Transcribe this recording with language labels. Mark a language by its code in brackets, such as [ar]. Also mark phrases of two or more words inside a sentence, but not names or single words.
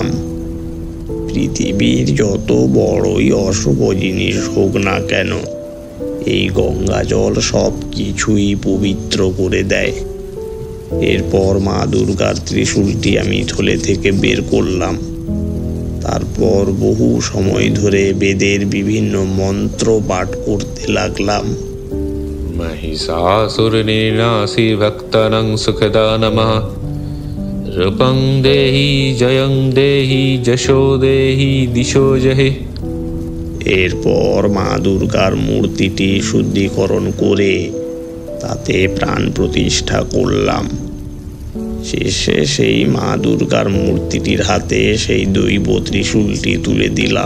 [bn] পৃথিবীর যত বড়ই অশুভ জিনিস হোক না কেন, এই গঙ্গা জল সব কিছুই পবিত্র করে দেয়। এরপর মা দুর্গার ত্রিশূলটি আমি থলে থেকে বের করলাম। তারপর বহু সময় ধরে বেদের বিভিন্ন মন্ত্র পাঠ করতে লাগলাম। [sa] महिषासुरनिर्नासी भक्तानां सुखदा नमः। रूपं देहि जयं देहि यशो देहि दिशो जहे। [bn] এরপর মা দুর্গার মূর্তিটি শুদ্ধিকরণ করে তাতে প্রাণ প্রতিষ্ঠা করলাম। শেষে সেই মা দুর্গার মূর্তিটির হাতে সেই দৈব ত্রিশূলটি তুলে দিলাম।